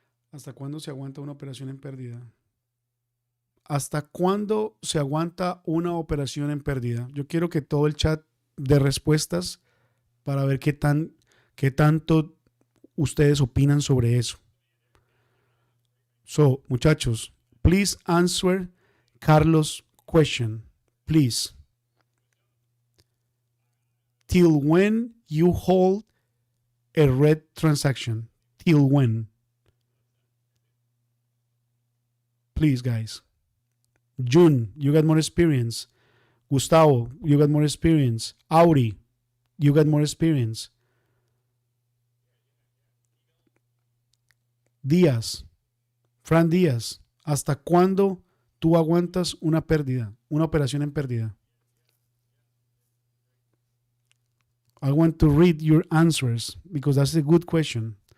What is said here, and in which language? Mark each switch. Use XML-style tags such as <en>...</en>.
<es>¿Hasta cuándo se aguanta una operación en pérdida? ¿Hasta cuándo se aguanta una operación en pérdida? Yo quiero que todo el chat dé respuestas para ver qué tanto ustedes opinan sobre eso.</es> <en>So,</en> <es>muchachos,</es> <en>please answer Carlos' question, please. Till when you hold a red transaction? Till when? Please, guys. June, you got more experience. Gustavo, you got more experience. Auri, you got more experience.</en> <es>Díaz, Fran Díaz, ¿hasta cuándo tú aguantas una pérdida, una operación en pérdida?</es> <en>I want to read your answers because that's a good question.</en>